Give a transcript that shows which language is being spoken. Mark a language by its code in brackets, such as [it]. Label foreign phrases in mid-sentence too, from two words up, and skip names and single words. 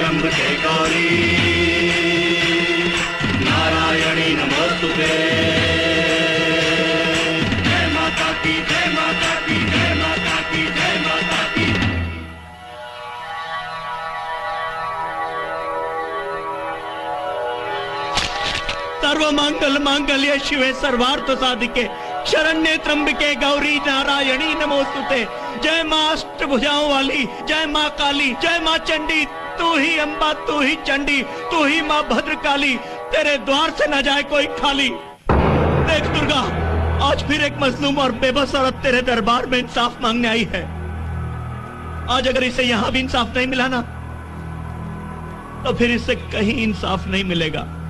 [sa] त्र्यंबके गौरी नारायणी नमोस्तुते। [hi] जय माता की, जय माता की, जय माता की, जय माता की। [sa] सर्वमंगल मांगल्य शिवे सर्वार्थ साधिके शरण्ये त्र्यंबके गौरी नारायणी नमोस्तुते। [hi] जय मां अष्टभुजाओं वाली, जय मां काली, जय मां चंडी, तू ही अम्बा, तू ही चंडी, तू ही मां भद्रकाली, तेरे द्वार से न जाए कोई खाली। देख दुर्गा, आज फिर एक मजलूम और बेबस औरत तेरे दरबार में इंसाफ मांगने आई है। आज अगर इसे यहां भी इंसाफ नहीं मिला ना, तो फिर इसे कहीं इंसाफ नहीं मिलेगा।